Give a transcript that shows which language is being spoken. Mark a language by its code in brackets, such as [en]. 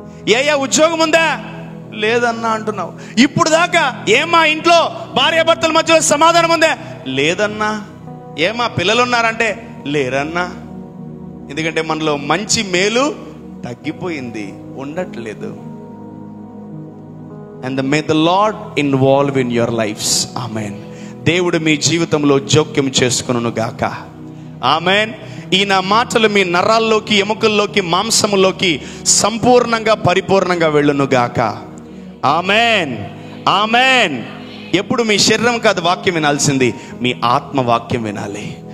[te] ఏయా ఉద్యోగం ఉందా? లేదన్నా అంటున్నావు. ఇప్పుడు దాకా ఏమా ఇంట్లో భార్యాభర్తల మధ్యలో సమాధానం ఉందా? లేదన్నా. ఏమా పిల్లలు ఉన్నారంటే లేరన్నా. ఎందుకంటే మనలో మంచి మేలు తగ్గిపోయింది, ఉండట్లేదు. [en] And may the Lord involve in your lives. [te] Amen. దేవుడు మీ జీవితంలో జోక్యం చేసుకొనును గాక. ఆమెన్. ఈ నా మాటలు మీ నరాల్లోకి, ఎముకల్లోకి, మాంసములోకి సంపూర్ణంగా పరిపూర్ణంగా వెళ్ళును గాక. Amen, amen. ఎప్పుడు మీ శరీరం కాదు వాక్యం వినాల్సింది, మీ ఆత్మ వాక్యం వినాలి.